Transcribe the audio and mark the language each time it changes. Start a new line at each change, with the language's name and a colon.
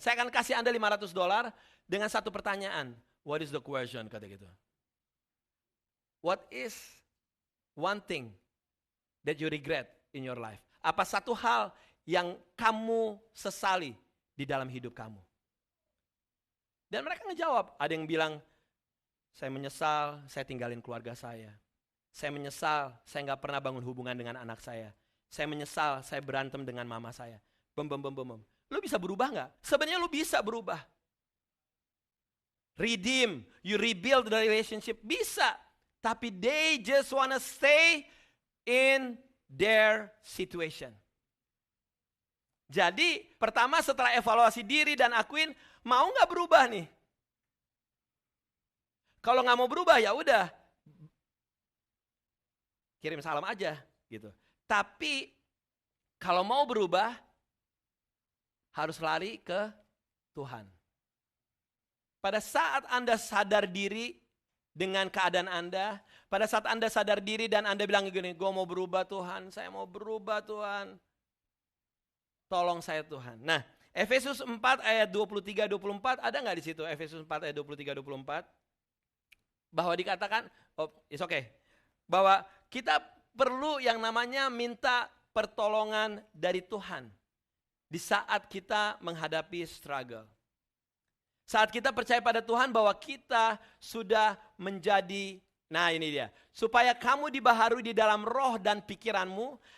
Indonesian: Saya akan kasih Anda $500 dengan satu pertanyaan.
English: What is the question?
Indonesian: Kata gitu.
English: What is one thing that you regret in your life?
Indonesian: Apa satu hal yang kamu sesali di dalam hidup kamu? Dan mereka ngejawab. Ada yang bilang, saya menyesal saya tinggalin keluarga saya. Saya menyesal saya gak pernah bangun hubungan dengan anak saya. Saya menyesal saya berantem dengan mama saya. Lu bisa berubah gak? Sebenarnya lu bisa berubah.
English: Redeem, you rebuild the relationship,
Indonesian: bisa. Tapi
English: they just wanna stay in their situation.
Indonesian: Jadi pertama setelah evaluasi diri dan akuin, mau gak berubah nih? Kalau gak mau berubah ya udah, kirim salam aja gitu. Tapi kalau mau berubah, harus lari ke Tuhan. Pada saat Anda sadar diri dengan keadaan Anda, pada saat Anda sadar diri dan Anda bilang gini, gue mau berubah Tuhan, saya mau berubah Tuhan. Tolong saya Tuhan. Nah, Efesus 4 ayat 23-24, ada gak di situ Efesus 4 ayat 23-24? Bahwa dikatakan,
English: it's okay.
Indonesian: Bahwa kita perlu yang namanya minta pertolongan dari Tuhan. Di saat kita menghadapi struggle. Saat kita percaya pada Tuhan bahwa kita sudah menjadi, nah ini dia. Supaya kamu dibaharui di dalam roh dan pikiranmu.